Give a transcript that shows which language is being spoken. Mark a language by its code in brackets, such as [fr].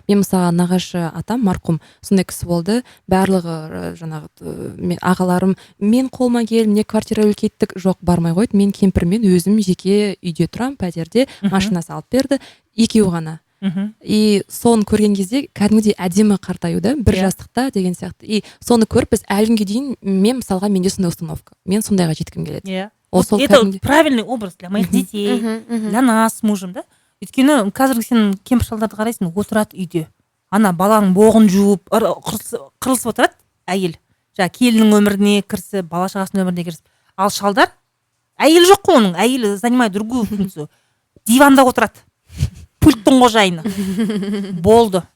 [kk] Мен мысалы нағашы атам марқұм сондай кісі болды. Барлығы жаңағы ағаларым мен қолыма кел, мне квартира үлкейттік, жоқ бармай қойды. Мен кемпірмен өзім жеке үйде тұрам, пәтерде, машина салып берді. Екеуі ғана. И соны көрген кезде кәдімгідей әдемі қартаю да, бір жастықта деген сияқты. И соны көріп біз әлі күнге дейін мен мысалға менде сондай установка. Мен сондайға жеткім келеді. [ru] Это правильный образ для моих детей, для нас с мужем, да? [kk] Өйткені қазір сен кемпір-шалдарды қарайсың, отырады үйде. Ана баланың боғын жуып, қырылысып отырады әйел. Келінің өміріне кірісіп, бала шағасының өміріне кірісіп. Ал шалдар, әйел жоқ қой оның, әйел [ru] занимает другую функцию. [kk] Диванда отырады. Пульттің қожайыны. Болды.